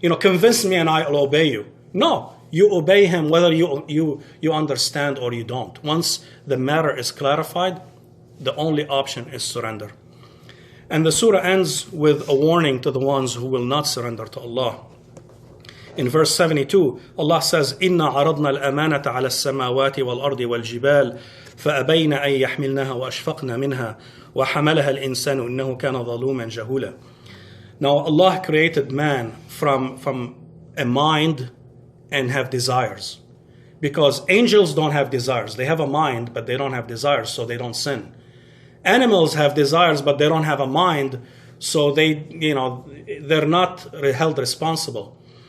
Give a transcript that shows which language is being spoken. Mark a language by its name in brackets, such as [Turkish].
[English] Convince me and I'll obey you. No, you obey Him whether you understand or you don't. Once the matter is clarified, the only option is surrender. And the surah ends with a warning to the ones who will not surrender to Allah. In verse 72, Allah says, [Arabic] إِنَّا عَرَضْنَا الْأَمَانَةَ عَلَى السَّمَاوَاتِ وَالْأَرْضِ وَالْجِبَالِ فَأَبَيْنَ أَن يَحْمِلْنَهَا وَأَشْفَقْنَ مِنْهَا وَحَمَلَهَا الْإِنسَانُ إِنَّهُ كَانَ ظَلُومًا جَهُولًا. [English] Now Allah created man from a mind and have desires. Because angels don't have desires. They have a mind, but they don't have desires, so they don't sin. Animals have desires, but they don't have a mind, so they're not held responsible.